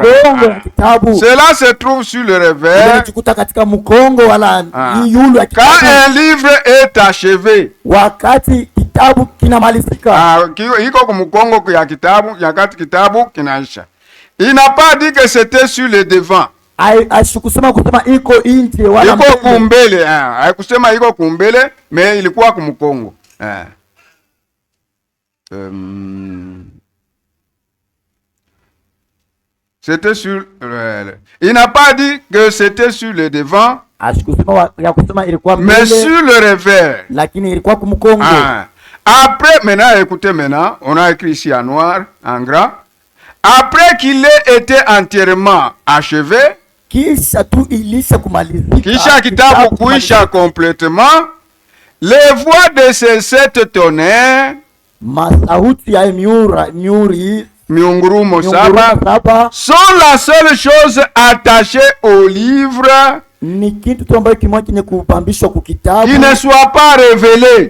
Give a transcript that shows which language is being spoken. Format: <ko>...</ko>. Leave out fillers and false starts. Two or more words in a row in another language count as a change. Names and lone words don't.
<fr>Cela se trouve sur le revers. Quand un livre est achevé, il n'a pas dit que c'était sur le devant.</fr> <sw>Iko kumbele, haikusema iko kumbele, mais ilikuwa kumkongo.</sw> <fr>C'était sur il n'a pas dit que c'était sur le devant, mais sur le revers. Après, maintenant, on a écrit ici en noir, en gras. Après qu'il ait été entièrement achevé,</fr> <sw>kisha kitabu kuisha</sw> <fr>complètement, les voix de ces 7 tonnerres,</fr> <sw>miungurumo saba,</sw> <fr>sont la seule chose attachée au livre qui ne soit pas révélé.</fr>